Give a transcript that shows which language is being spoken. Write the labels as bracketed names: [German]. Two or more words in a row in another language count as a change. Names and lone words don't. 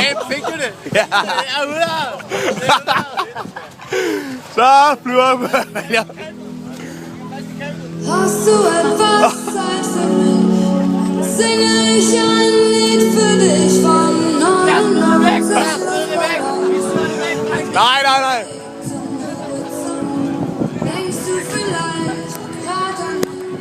[Danish] Fik du det? Ja. Jeg er ude her. Så flyver jeg. [German] Hast du etwas Zeit für mich? Singe ich ein Lied für dich von 99 [Danish] Nej. [German] Denkst du vielleicht grad an mich?